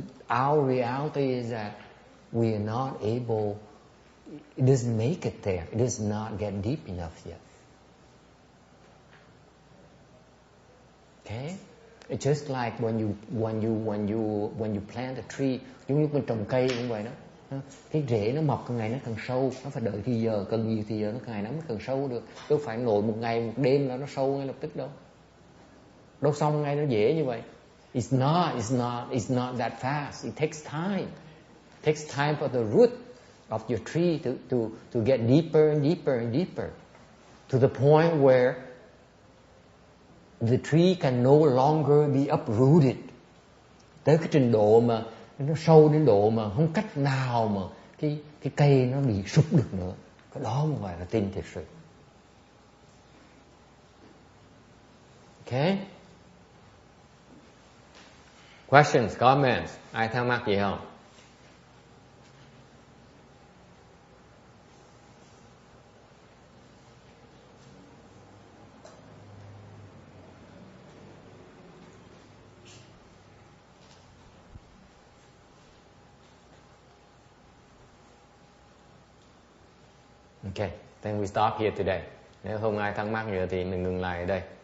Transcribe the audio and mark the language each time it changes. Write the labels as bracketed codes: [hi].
[en] Our reality is that we are not able, it doesn't make it there. It does not get deep enough yet. Okay? It's just like when you plant a tree, [vi] giống như mình trồng cây cũng vậy đó. Cái rễ nó mọc càng ngày nó càng sâu, nó phải đợi thì giờ, cần nhiều thì giờ nó càng ngày nó mới càng sâu được. Đâu phải nổi một ngày một đêm là nó sâu ngay lập tức đâu. Đâu xong ngay nó dễ như vậy. [en] It's not that fast. It takes time. It takes time for the root of your tree to get deeper and deeper and deeper, to the point where the tree can no longer be uprooted. [vi] Tới cái trình độ mà nó sâu đến độ mà không cách nào mà cái cây nó bị sụp được nữa. Cái đó không phải là tin thật sự. [en] Okay? Questions, comments? [vi] Ai thắc mắc gì không? [en] Okay, then we stop here today. [vi] Nếu không ai thắc mắc nữa thì mình ngừng lại ở đây.